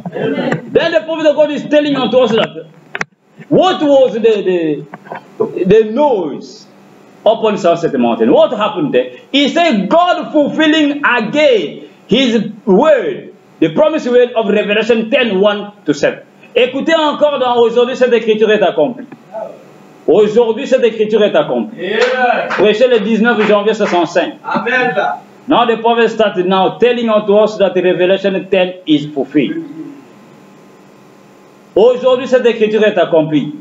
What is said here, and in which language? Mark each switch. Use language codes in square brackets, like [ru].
[en] Then the prophet of God is telling unto us that what was the noise upon Sunset Mountain? What happened there? He said God fulfilling again his word, the promised word of Revelation 10, 1 to 7. [fr] Écoutez encore, aujourd'hui cette écriture est accomplie. Aujourd'hui cette écriture est accomplie. Prêché le 19 janvier 65. Amen. [en] Now the prophet started now telling unto us that the Revelation 10 is fulfilled. [fr] Aujourd'hui, cette écriture est accomplie.